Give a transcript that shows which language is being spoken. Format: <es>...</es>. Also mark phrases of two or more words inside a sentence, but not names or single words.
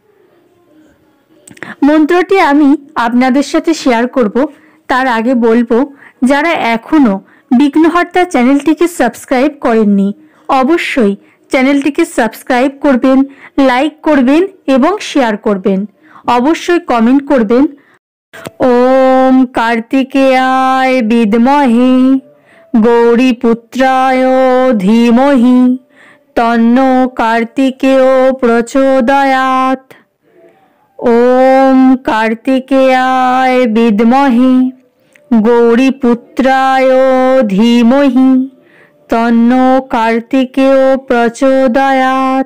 <bn>মন্ত্রটি আমি আপনাদের সাথে শেয়ার করব। তার আগে বলবো, যারা এখনো বিঘ্নহর্তা চ্যানেলটিকে সাবস্ক্রাইব করেননি, অবশ্যই চ্যানেলটিকে সাবস্ক্রাইব করবেন, লাইক করবেন এবং শেয়ার করবেন। অবশ্যই কমেন্ট করবেন,</bn> <sa>ওম কার্তিকেয়ায় বিদ্মহে গৌরীপুত্রায় ধীমহি তন্নো কার্তিকেয় প্রচোদয়াৎ। ওম কার্তিকেয়ায় বিদ্মহে গৌরীপুত্রায় ধীমহি তন্নো কার্তিকেয় প্রচোদয়াৎ।</sa>